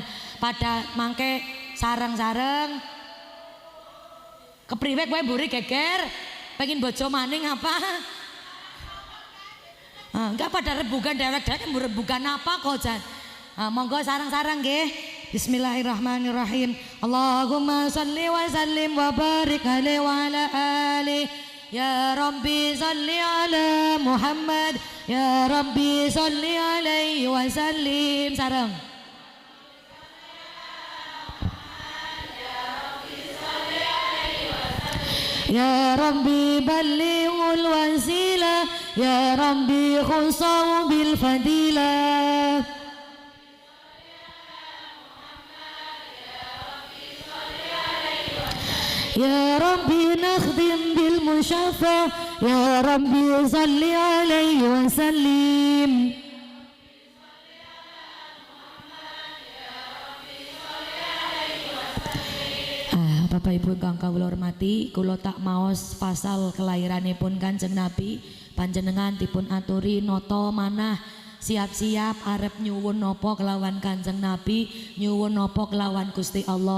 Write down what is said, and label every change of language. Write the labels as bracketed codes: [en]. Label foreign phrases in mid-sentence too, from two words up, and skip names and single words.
[jv] Pada mangke sareng-sareng kepriwe kowe mburi geger? Pengin bojo maning apa? Enggak pada rebukan dewek-dewek rebukan apa kok Jan? Monggo sarang-sarang nggih. [ar] Bismillahirrahmanirrahim. اللهم صل وسلم وبارك عليه وعلى آله يا رب صل على محمد يا رب صل عليه وسلم. Sareng. يا رب بلغه الوسيلة يا رب خصه بالفضيلة. يا رب نخدم بالمشفع يا رب صل عليه وسلم. [jv] Bapak Ibu ingkang kawula hormati, kula tak maos pasal kelahiranipun Kanjeng Nabi, panjenengan dipun aturi nata manah siap-siap arep nyuwun napa kelawan Kanjeng Nabi, nyuwun napa kelawan Gusti Allah.